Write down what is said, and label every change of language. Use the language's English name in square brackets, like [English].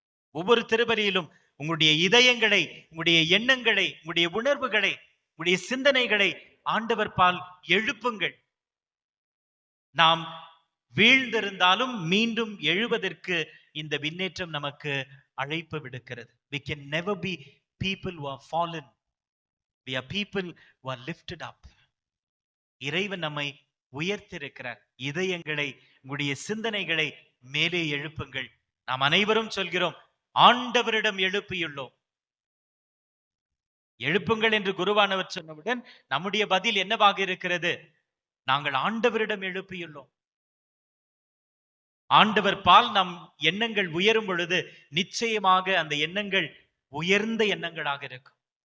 [Tamil] ஒவ்வொரு திருபலியிலும் உங்களுடைய இதயங்களை, உங்களுடைய எண்ணங்களை, உங்களுடைய உணர்வுகளை, உங்களுடைய சிந்தனைகளை ஆண்டவர் பால் எழுப்புங்கள். நாம் வீழ்ந்திருந்தாலும் மீண்டும் எழுவதற்கு இந்த விண்ணேற்றம் நமக்கு அழைப்பு விடுக்கிறது. [English] We can never be people who are fallen. We are people who are lifted up. [Tamil] இறைவன் நம்மை உயர்த்திருக்கிறார். இதயங்களை, உங்களுடைய சிந்தனைகளை மேலே எழுப்புங்கள். நாம் அனைவரும் சொல்கிறோம், ஆண்டவரிடம் எழுப்பியுள்ளோம். எழுப்புங்கள் என்று குருவானவர் சொன்னவுடன் நம்முடைய பதில் என்னவாக இருக்கிறது? நாங்கள் ஆண்டவரிடம் எழுப்பியுள்ளோம். ஆண்டவர் பால் நம் எண்ணங்கள் உயரும் பொழுது நிச்சயமாக அந்த எண்ணங்கள் உயர்ந்த எண்ணங்களாக இருக்கும்.